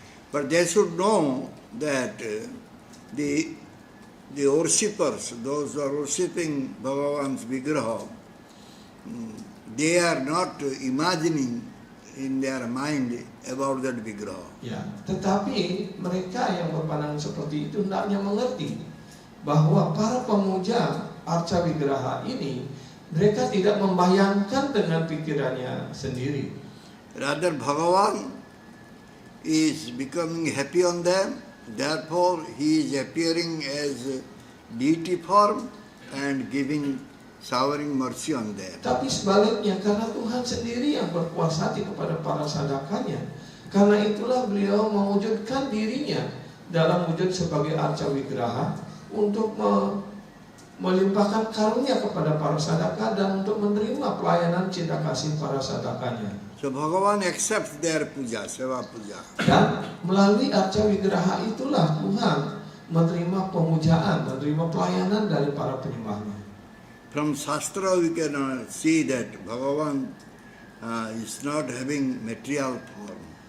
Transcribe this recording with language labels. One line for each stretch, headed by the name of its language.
English: But they should know that the worshippers, those who are worshipping Bhagavan's vigraha, they are not imagining in their mind about that vigraha.
Indonesian: Ya, tetapi mereka yang berpandangan seperti itu hendaknya mengerti bahwa para pemuja arca wigraha ini mereka tidak membayangkan dengan pikirannya sendiri.
English: Rather, Bhagavan is becoming happy on them. Therefore, he is appearing as deity form and giving showering mercy on them.
Indonesian: Tapi sebaliknya, karena Tuhan sendiri yang berkuasa hati kepada para sadakanya, karena itulah beliau mewujudkan dirinya dalam wujud sebagai arca wigraha untuk melimpahkan karunia kepada para sadaka dan untuk menerima pelayanan cinta kasih para sadakanya.
English: So Bhagavan accepts their puja, seva puja.
Indonesian: Dan melalui arca wigraha itulah Tuhan menerima pemujaan, menerima pelayanan dari para penyembahnya.
English: From Shastra we can see that Bhagavan is not having material form.